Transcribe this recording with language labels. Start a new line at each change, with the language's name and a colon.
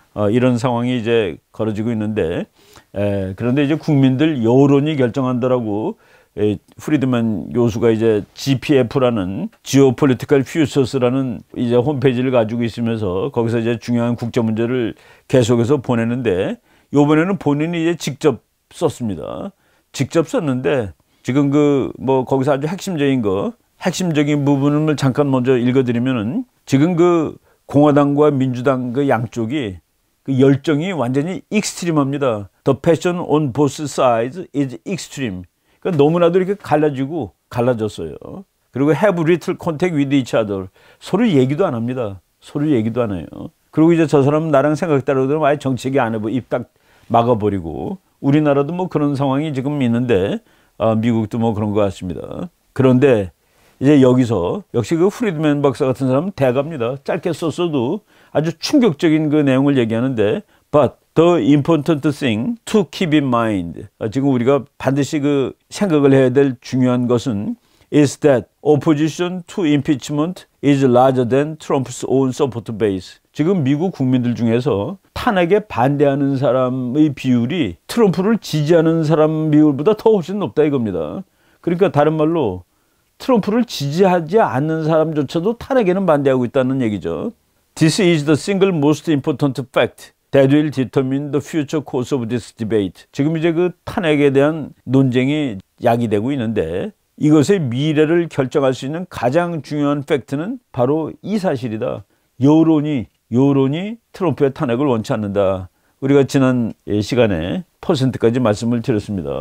Korean: 이런 상황이 이제 벌어지고 있는데 그런데 이제 국민들 여론이 결정한다라고 프리드만 교수가 이제 GPF라는 Geopolitical Futures라는 이제 홈페이지를 가지고 있으면서 거기서 이제 중요한 국제 문제를 계속해서 보내는데 이번에는 본인이 이제 직접 썼습니다. 직접 썼는데 지금 뭐 거기서 아주 핵심적인 부분을 잠깐 먼저 읽어드리면은 지금 그 공화당과 민주당 그 양쪽이 그 열정이 완전히 익스트림합니다.
English: The passion on both sides is extreme.
Korean: 그러니까 너무나도 이렇게 갈라졌어요. 그리고
English: have little contact with each other.
Korean: 서로 얘기도 안 합니다. 서로 얘기도 안 해요. 그리고 이제 저 사람은 나랑 생각 따르고 그러면 아예 정치 얘기 안 해보 입 딱 막아버리고 우리나라도 뭐 그런 상황이 지금 있는데 미국도 뭐 그런 것 같습니다. 그런데 이제 여기서 역시 그 프리드맨 박사 같은 사람은 대가입니다. 짧게 썼어도 아주 충격적인 그 내용을 얘기하는데
English: But the important thing to keep in mind.
Korean: 지금 우리가 반드시 그 생각을 해야 될 중요한 것은
English: is that opposition to impeachment is larger than Trump's own support base.
Korean: 지금 미국 국민들 중에서 탄핵에 반대하는 사람의 비율이 트럼프를 지지하는 사람 비율보다 더 훨씬 높다 이겁니다. 그러니까 다른 말로 트럼프를 지지하지 않는 사람조차도 탄핵에는 반대하고 있다는 얘기죠.
English: This is the single most important fact that will determine the future course of this debate.
Korean: 지금 이제 그 탄핵에 대한 논쟁이 야기되고 있는데 이것의 미래를 결정할 수 있는 가장 중요한 팩트는 바로 이 사실이다. 여론이 트럼프의 탄핵을 원치 않는다. 우리가 지난 시간에 퍼센트까지 말씀을 드렸습니다.